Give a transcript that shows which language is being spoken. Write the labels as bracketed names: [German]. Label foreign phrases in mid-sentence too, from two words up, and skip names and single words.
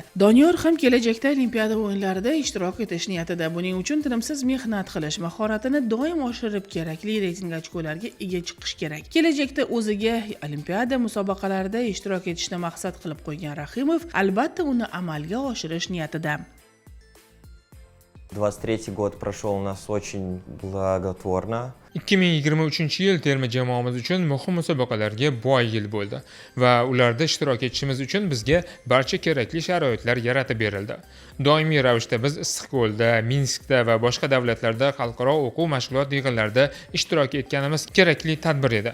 [Uzbek] Doniyor ham kelajakda Olimpiada o'yinlarida ishtirok etish niyatida. Buning uchun tinimsiz mehnat qilish, mahoratini doim oshirib, kerakli reyting ochkolarga ega chiqish kerak. Kelajakda o'ziga Olimpiada musobaqalarida ishtirok etishni maqsad qilib qo'ygan Rahimov albatta uni amalga oshirish niyatida. [Russian] 23 год прошел у нас очень благотворно. [Uzbek] 2023-yil terma jamoamiz uchun muhim musobaqalarga boy yil bo'ldi va ularda ishtirok etishimiz uchun bizga barcha kerakli sharoitlar yaratib berildi. Doimiy ravishda biz Issiqko'lda, Minskda va boshqa davlatlarda xalqaro o'quv mashg'ulot yig'inlarida ishtirok etganimiz kerakli tadbir edi.